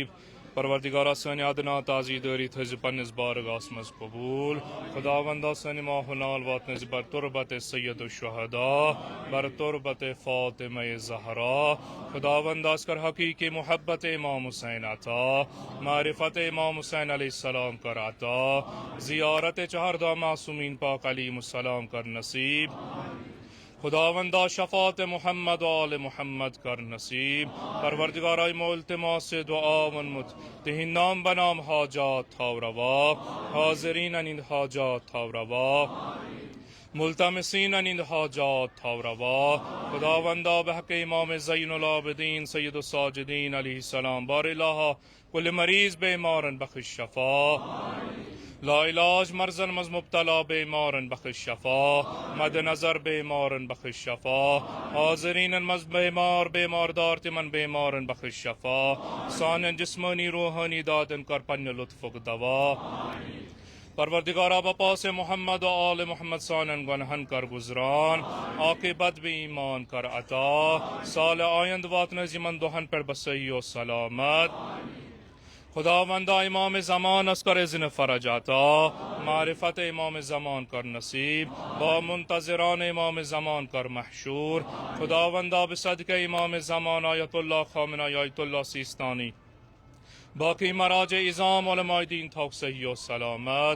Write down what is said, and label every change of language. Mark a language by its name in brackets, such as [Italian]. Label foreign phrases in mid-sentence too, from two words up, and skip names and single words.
[Kashmiri] پروردگارہ سٲنۍ ادنا تعزی دٲری تھٲیزِ پننِس بارگاہس منٛز قبوٗل. خداوندا سٲنۍ ماحول واتنٲیزِ بر تربت سید الشہداء، بر تربت فاطمہ زہرا. خداوندا اَسہِ کر حقیقی محبت امام حسین عطا، معرفت امام حسین [Arabic] علیہ السلام [Kashmiri] کر عطا، زیارت چہردہ معصومین پاک [Arabic] علیہم السلام [Kashmiri] کر نصیب. خداوندا شفاعت محمد و آل محمد کر نصیب. پروردگارہ ما التماس دعا ونمت تہند نام بنام حاجات تھاو روا، حاضرین انند حاجات تھاو روا، ملتمسین انند حاجات تھاو روا. خداوندا بحق امام زین العابدین سید الساجدین [Arabic] علیہ السلام [Kashmiri] بار الہ کل مریض بیمارن بخش شفا، لا علاج مرضن مز مبتلا بیمارن بخش شفا، مد نظر بیمارن بخش شفا، حاضرین مز بیمار دار تمن بیمارن بخش شفا. سان جسمانی روحانی دادن کر پنہ لطفک دوا. پروردگارہ بپاس محمد و آل محمد سانن گنہن کر گزران، عاقبت بھی ایمان کر عطا. سال آیند واتنز یمن دہن پر بصحیح و سلامت. خداوندہ امام زمان اس کر اذن فرج عطا، معرفت امام زمان کر نصیب، با منتظران امام زمان کر محشور. خداوندہ بصدق امام زمان آیت اللہ خامنہ آیت اللہ سیستانی باقی مراج اظام علماء دین تھوک صحیح و سلامت.